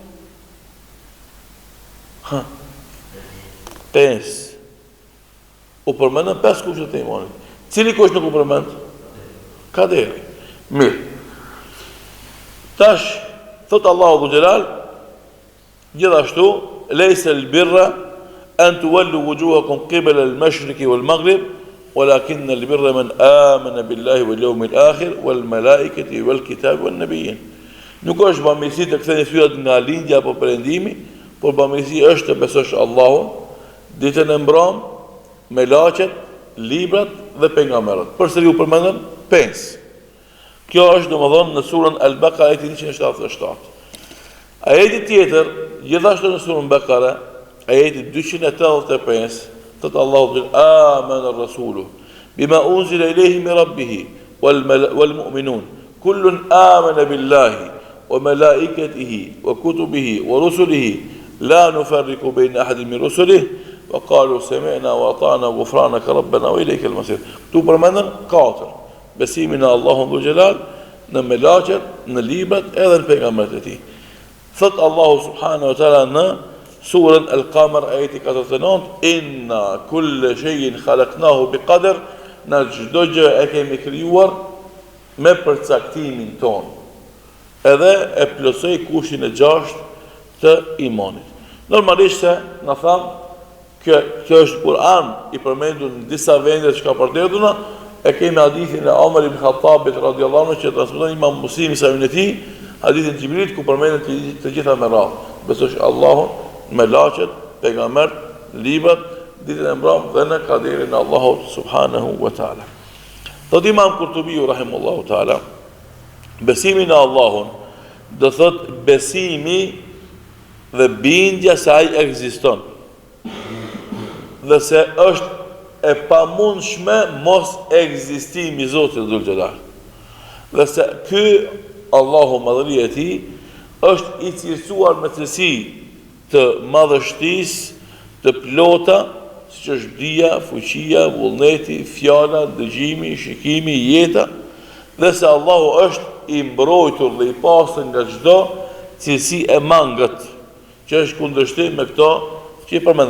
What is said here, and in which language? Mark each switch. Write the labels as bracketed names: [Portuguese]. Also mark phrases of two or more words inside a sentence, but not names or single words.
[Albanian] 5. U përmendën 5 kushtet e imanit. Cili kusht nuk u përmend? Kaderi. Mirë. Tash thot Allahu Xhelal, gjithashtu [Arabic] ليس البر أن تولوا وجوهكم قبل المشرق والمغرب ولكن البر من آمن بالله واليوم الآخر والملائكة والكتاب والنبيين. [Albanian] Nuk është bamirësi të ktheni fytyrat nga lindja apo perëndimi, por bamirësi është të besosh Allahun, ditën e mbram, melaqet, librat dhe pejgamberët. Përsëri u përmendën 5. Kjo është domethënë në surën Al-Baqara ajeti 177. Ajeti tjetër, gjithashtu në surën Al-Baqara, ajeti 285, thot Allahu [Arabic] آمن الرسول بما أنزل إليه من ربه والمؤمنون كل آمن بالله وملائكته وكتبه ورسله لا نفرق بين أحد من رسله وقالوا سمعنا وأطعنا غفرانك ربنا وإليك المصير. [Albanian] Tu përmendën 4. Besimin në Allahun Dhul Jalal, në melaqet, në librat edhe në pejgamberët e tij. Thot Allahu [Arabic] سبحانه وتعالى [Albanian] në surën Al-Qamar ajeti 49, [Arabic] إنا كل شيء خلقناه بقدر, [Albanian] në çdo gjë e kemi krijuar me përcaktimin ton. Edhe e plotësoi kushtin e 6 të imanit. Normalisht se na tham kjo është Kur'an i përmendur në disa vende që ka përderdhuna, e kemi hadithin e Omar ibn Khattabit [Arabic] رضي الله عنه [Albanian] që transmeton Imam Muslimi sa në tij, hadithin e Xhibrilit ku përmendet të gjitha me radhë. Besosh Allahun, melaqet, pejgambert, librat, ditën e mbram dhe në kaderin e Allahut [Arabic] سبحانه وتعالى. [Albanian] Thot Imam Kurtubiu [Arabic] رحمه الله تعالى, [Albanian] besimi në Allahun do thot besimi dhe bindja se ai ekziston. Dhe se është e pamundshme mos ekzistimi i Zotit Dhul Jalal. Dhe se ky Allahu madhëria e tij është i cilësuar me cilësi të madhështisë, të plota, siç është dija, fuqia, vullneti, fjala, dëgjimi, shikimi, jeta, dhe se Allahu është i mbrojtur dhe i pastër nga çdo cilësi e mangët, që është kundërshtim me këto që i përmendën.